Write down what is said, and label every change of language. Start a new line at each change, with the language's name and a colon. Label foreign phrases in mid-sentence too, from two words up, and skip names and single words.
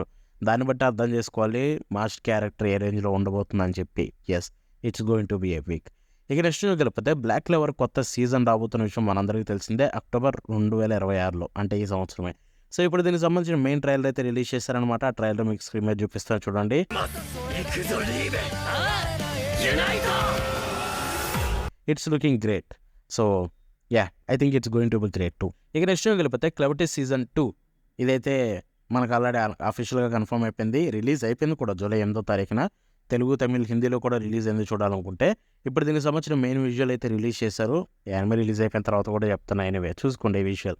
Telugu: దాన్ని బట్టి అర్థం చేసుకోవాలి
English: marched character
Telugu: ఏ రేంజ్లో ఉండబోతుందని చెప్పి.
English: It's going to be a week.
Telugu: ఇక నెక్స్ట్ వెళ్ళిపోతే బ్లాక్ క్లేవర్ కొత్త సీజన్ రాబోతున్న విషయం మనందరికీ తెలిసిందే, అక్టోబర్ 2026లో అంటే ఈ సంవత్సరమే. సో ఇప్పుడు దీనికి సంబంధించిన
English: main trailer
Telugu: అయితే రిలీజ్ చేశారనమాట. ఆ ట్రైలర్ మీకు స్క్రీన్ మీద చూపిస్తాను చూడండి.
Japanese: 行くぞリーベン。
English: It's looking great. So yeah, I think it's going to be great too.
Telugu: ఇక నెక్స్ట్ వెళ్ళిపోతే క్లెవర్టీ సీజన్ 2 ఇదైతే మనకు
English: already officially confirm
Telugu: అయిపోయింది, రిలీజ్ అయిపోయింది కూడా జూలై 8వ తారీఖున. తెలుగు, తమిళ్, హిందీలో కూడా రిలీజ్ అయింది చూడాలనుకుంటే. ఇప్పుడు దీనికి సంబంధించిన
English: main visual
Telugu: అయితే రిలీజ్ చేశారు. యానిమే రిలీజ్ అయిపోయిన తర్వాత కూడా చెప్తున్నా, ఎనీవే చూసుకోండి విజువల్.